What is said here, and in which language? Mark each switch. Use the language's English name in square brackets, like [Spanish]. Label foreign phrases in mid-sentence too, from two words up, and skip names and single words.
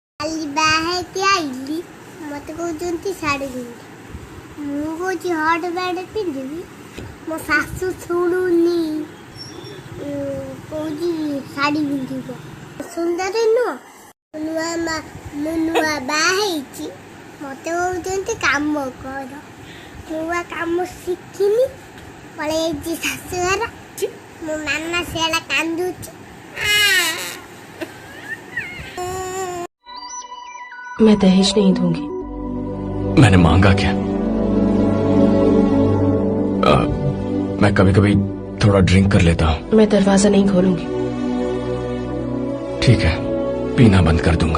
[Odia] କାଲି ବାହା ହେଇକି ଆଇଲି ମତେ କହୁଛନ୍ତି ଶାଢ଼ୀ ପିନ୍ଧି ମୁଁ କହୁଛି ହଟ୍ ବ୍ୟାଣ୍ଡ ପିନ୍ଧିବି ମୋ ଶାଶୁ ଶୁଣୁନି କହୁଛି ଶାଢ଼ୀ ପିନ୍ଧିବ ସୁନ୍ଦର ନୁହଁ ମୁଁ ନୂଆ ବାହା ହେଇଛି ମତେ କହୁଛନ୍ତି କାମ କର ମୁଁ ବା କାମ ଶିଖିନି ପଳେଇଛି ଶାଶୁଘର ମୋ ମାମା ସିଆଡ଼େ କାନ୍ଦୁଛି। [Hindi] मैं दहेज नहीं दूंगी। मैंने मांगा क्या? मैं कभी कभी थोड़ा ड्रिंक कर लेता हूँ। मैं दरवाजा नहीं खोलूंगी। ठीक है, पीना बंद कर दूंगा।